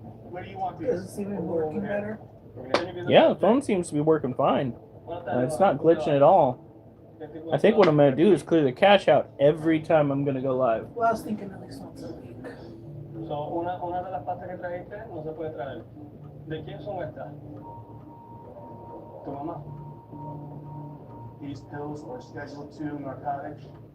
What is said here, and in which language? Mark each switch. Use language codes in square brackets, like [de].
[en] Where do you want these? Does it seem to be working better? Yeah, the phone seems to be working fine. It's not glitching at all. I think what I'm going to do is clear the cache out every time I'm going to go live. Well, I was thinking at least once a week. [es] So, una de las pastas que trajiste no se puede traer. ¿De quién son estas? Tu mamá. [en] These pills are Schedule 2 narcotics.